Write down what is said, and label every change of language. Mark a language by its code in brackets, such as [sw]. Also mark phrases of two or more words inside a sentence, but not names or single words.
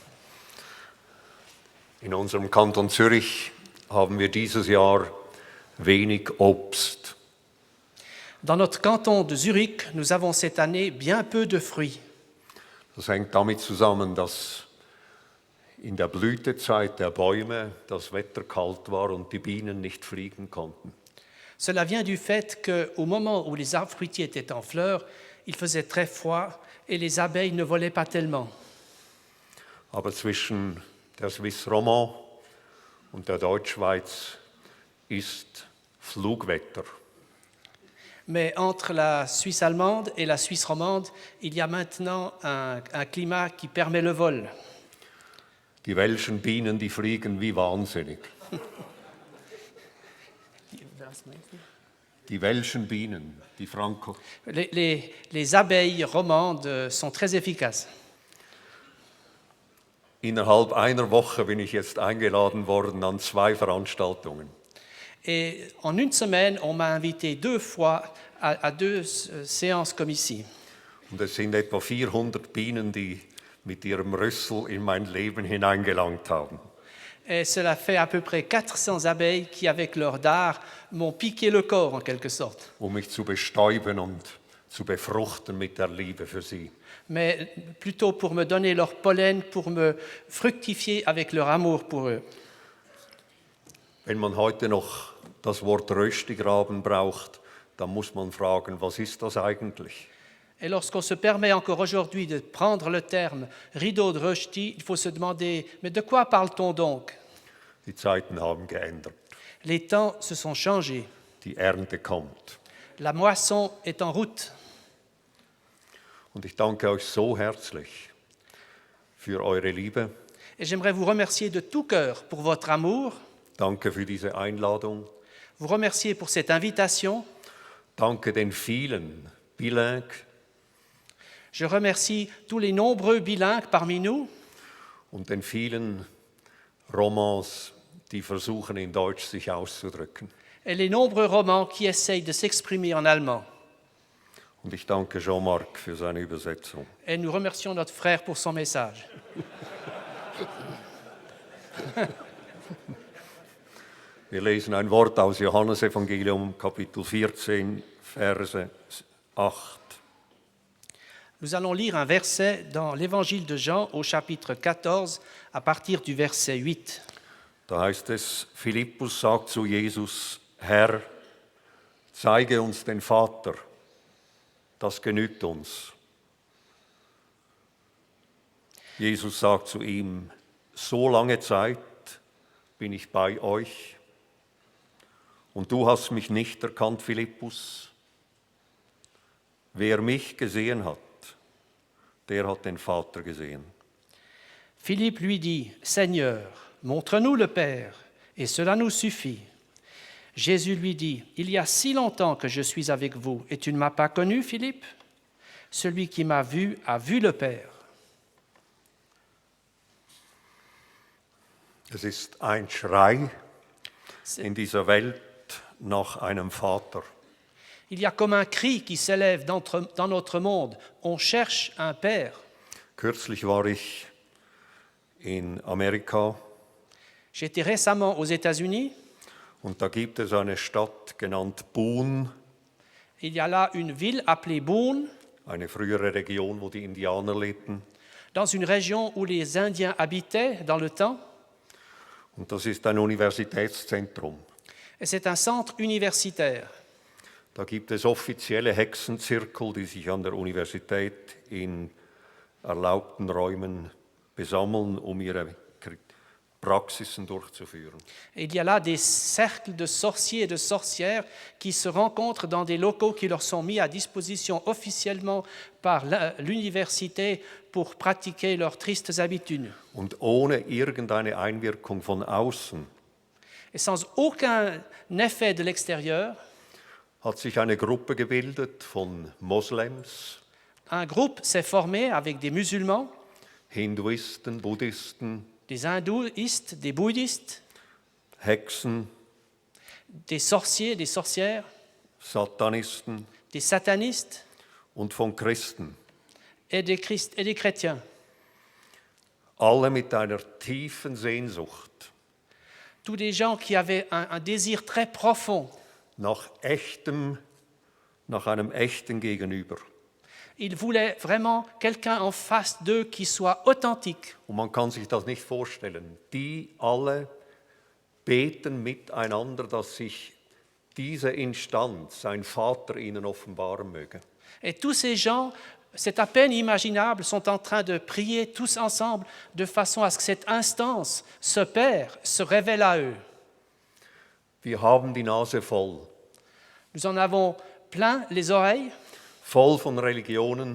[de] In unserem Kanton Zürich haben wir dieses Jahr wenig Obst. [fr] Dans notre canton de Zurich, nous avons cette année bien peu de fruits. [de] Das hängt damit zusammen, dass in der Blütezeit der Bäume das Wetter kalt war und die Bienen nicht fliegen konnten. [fr] Cela vient du fait qu'au moment où les arbres fruitiers étaient en fleurs, il faisait très froid et les abeilles ne volaient pas tellement. [de] Aber zwischen der Swiss Romand und der Deutschschweiz ist Flugwetter. [fr] Mais entre la Suisse allemande et la Suisse romande, il y a maintenant un climat qui permet le vol. [de] Die welschen Bienen, die fliegen wie wahnsinnig. Die welschen Bienen, die Franco. [fr] Les abeilles romandes sont très efficaces. [de] Innerhalb einer Woche bin ich jetzt eingeladen worden an 2 Veranstaltungen. [fr] Et en une semaine, on m'a invité 2 fois à 2 séances comme ici. [de] Und es sind etwa 400 Bienen, die mit ihrem Rüssel in mein Leben hineingelangt haben. [fr] Et cela fait à peu près 400 abeilles qui, avec leur dard, m'ont piqué le corps en quelque sorte. [de] Mich zu bestäuben und zu befruchten mit der Liebe für sie. [fr] Mais plutôt pour me donner leur pollen, pour me fructifier avec leur amour pour eux. [de] Wenn man heute noch das Wort Röstigraben braucht, dann muss man fragen, was ist das eigentlich? [fr] Et lorsqu'on se permet encore aujourd'hui de prendre le terme rideau de Rösti, il faut se demander, mais de quoi parle-t-on donc? [de] Die Zeiten haben geändert. [fr] Les temps se sont changés. [de] Die Ernte kommt. [fr] La moisson est en route. [de] Und ich danke euch so herzlich für eure Liebe. [fr] Et j'aimerais vous remercier de tout cœur pour votre amour. [de] Danke für diese Einladung. [fr] Vous remercier pour cette invitation. [de] Danke den vielen bilingues. [fr] Je remercie tous les nombreux bilingues parmi nous. [de] Und den vielen Romans, die versuchen in Deutsch sich auszudrücken. [fr] Et les nombreux romans qui essayent de s'exprimer en allemand. [de] Und ich danke Jean-Marc für seine Übersetzung. [fr] Et nous remercions notre frère pour son message. [de] Wir lesen ein Wort aus Johannesevangelium, Kapitel 14, Verse 8. [fr] Nous allons lire un verset dans l'Évangile de Jean au chapitre 14 à partir du verset 8. [de] Da heißt es, Philippus sagt zu Jesus, Herr, zeige uns den Vater, das genügt uns. Jesus sagt zu ihm, so lange Zeit bin ich bei euch und du hast mich nicht erkannt, Philippus. Wer mich gesehen hat, der hat den Vater gesehen. [fr] Philippe lui dit, « Seigneur, montre-nous le Père, et cela nous suffit. » Jésus lui dit, « Il y a si longtemps que je suis avec vous, et tu ne m'as pas connu, Philippe? Celui qui m'a vu a vu le Père. » [de] Es ist ein Schrei in dieser Welt nach einem Vater. [fr] Il y a comme un cri qui s'élève dans notre monde. On cherche un Père. [de] Kürzlich war ich in Amerika [fr] J'étais récemment aux États-Unis. [de] und da gibt es eine Stadt genannt Boone, [fr] Il y a là une ville appelée Boone, [de] eine frühere Region, wo die Indianer lebten. [fr] dans une région où les Indiens habitaient dans le temps. [de] Und das ist ein Universitätszentrum. [fr] Et c'est un centre universitaire. [de] Da gibt es offizielle Hexenzirkel, die sich an der Universität in erlaubten Räumen besammeln, um ihre Praxisen durchzuführen. [fr] Et il y a là des cercles de sorciers et de sorcières qui se rencontrent dans des locaux qui leur sont mis à disposition officiellement par l'université pour pratiquer leurs tristes habitudes. [de] Und ohne irgendeine Einwirkung von außen [fr] Et sans aucun effet de l'extérieur, [de] hat sich eine Gruppe gebildet von Moslems, [fr] un groupe s'est formé avec des musulmans, [de] Hinduisten, Buddhisten, [fr] des hindouistes, des bouddhistes, [de] Hexen, [fr] des sorciers, des sorcières, [de] Satanisten [fr] des satanistes [de] und von Christen. [fr] et des chrétiens. [de] Alle mit einer tiefen Sehnsucht [fr] Tous des gens qui avaient un désir très profond. [de] nach einem echten Gegenüber. [fr] Ils voulaient vraiment quelqu'un en face d'eux qui soit authentique. [de] Und man kann sich das nicht vorstellen. Die alle beten miteinander, dass sich diese Instanz, sein Vater, ihnen offenbaren möge. [fr] Et tous ces gens, c'est à peine imaginable, sont en train de prier tous ensemble de façon à ce que cette instance, ce Père, se révèle à eux. [de] Wir haben die Nase voll. [fr] Nous en avons plein les oreilles, [de] Voll von Religionen,